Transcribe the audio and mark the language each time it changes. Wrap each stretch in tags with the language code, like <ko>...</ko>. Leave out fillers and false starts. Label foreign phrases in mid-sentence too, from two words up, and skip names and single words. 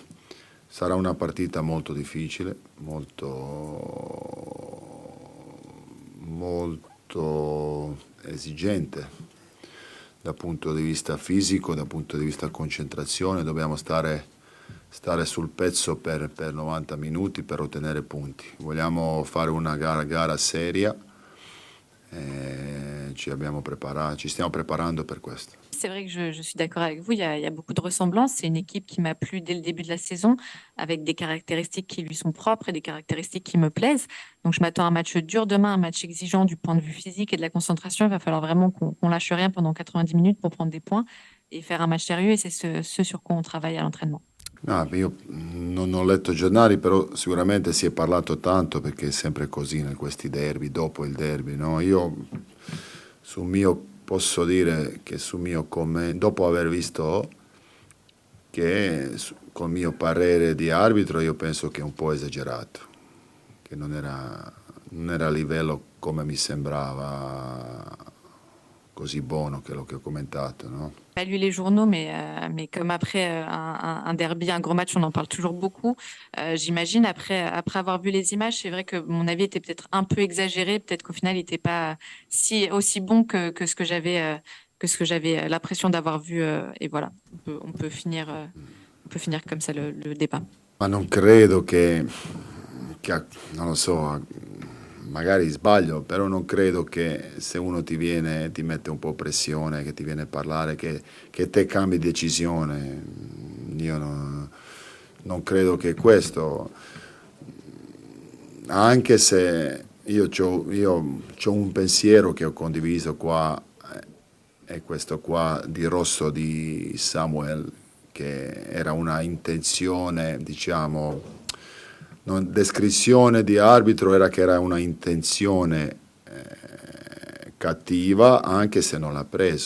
<it>Sarà una partita molto difficile, molto esigente dal punto di vista fisico, dal punto di vista concentrazione, dobbiamo stare sul pezzo per 90 minuti per ottenere punti. Vogliamo fare una gara seria e ci stiamo preparando per questo.</it> <fr>C'est vrai que je suis d'accord avec vous. Il y a beaucoup de ressemblances. C'est une équipe qui m'a plu dès le début de la saison, avec des caractéristiques qui lui sont propres et des caractéristiques qui me plaisent. Donc, je m'attends à un match dur demain, un match exigeant du point de vue physique et de la concentration. Il va falloir vraiment qu'on lâche rien pendant 90 minutes pour prendre des points et faire un match sérieux. Et c'est ce sur quoi on travaille à l'entraînement.</fr> <it>No, io non ho letto giornali, però sicuramente si è parlato tanto perché è sempre così in questi derby, dopo il derby, no? Io sul mio posso dire che sul mio dopo aver visto che col mio parere di arbitro io penso che è un po' esagerato, che non era a livello come mi sembrava così buono quello che ho commentato, no?</it> <fr>Pas lu les journaux, mais comme après un derby, un gros match, on en parle toujours beaucoup. J'imagine, après avoir vu les images, c'est vrai que mon avis était peut-être un peu exagéré. Peut-être qu'au final, il n'était pas aussi bon que ce que j'avais l'impression d'avoir vu. Et voilà, on peut finir comme ça le débat.</fr> <it>Ma non credo non lo so, magari sbaglio, però non credo che se uno ti mette un po' pressione, che ti viene a parlare, che te cambi decisione. Io non credo che questo, anche se c'ho un pensiero che ho condiviso qua, è questo qua di Rosso di Samuel, che era una intenzione, diciamo, descrizione di arbitro era che era una intenzione cattiva, anche se non l'ha preso.</it>